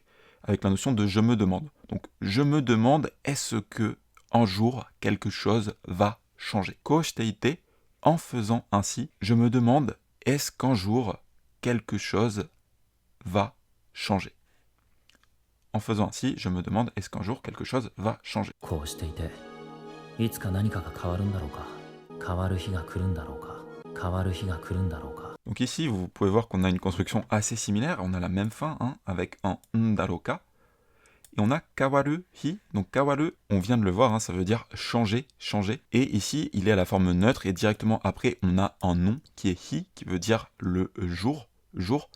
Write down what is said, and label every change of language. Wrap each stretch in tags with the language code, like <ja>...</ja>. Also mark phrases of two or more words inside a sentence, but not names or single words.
<fr>Avec la notion de je me demande. Donc je me demande, est-ce que, un jour, quelque chose va changer? Koshiteite, en faisant ainsi, je me demande, est-ce qu'un jour, quelque chose va changer? En faisant ainsi, je me demande, est-ce qu'un jour quelque chose va changer?</fr> <ja>こうしていていつか何かが変わるんだろうか変わる日が来るんだろうか変わる日が来るんだろうか</ja> <fr>Donc ici, vous pouvez voir qu'on a une construction assez similaire, on a la même fin, avec un ndaroka. Et on a</fr> <ja>変わる日,</ja> <fr>donc kawaru, on vient de le voir, ça veut dire changer, changer. Et ici, il est à la forme neutre, et directement après, on a un nom qui est hi, qui veut dire le jour, jour.</fr>